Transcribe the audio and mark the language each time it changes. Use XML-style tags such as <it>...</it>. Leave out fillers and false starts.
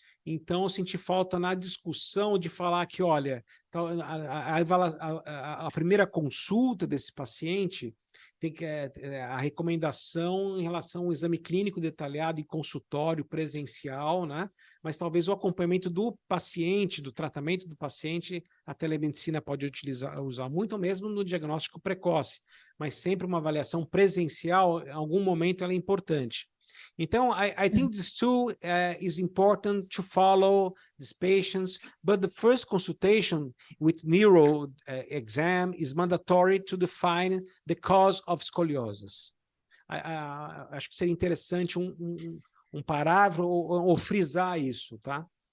<pt>Então, eu senti falta na discussão de falar que, olha, a primeira consulta desse paciente tem que a recomendação em relação ao exame clínico detalhado em consultório presencial, né? Mas talvez o acompanhamento do paciente, do tratamento do paciente, a telemedicina pode usar muito, mesmo no diagnóstico precoce, mas sempre uma avaliação presencial, em algum momento ela é importante.</pt> <en>Então, I think this too is important to follow these patients, but the first consultation with neuro exam is mandatory to define the cause of scoliosis.</en> <pt>Acho que seria interessante um parágrafo ou frisar isso, tá?</pt>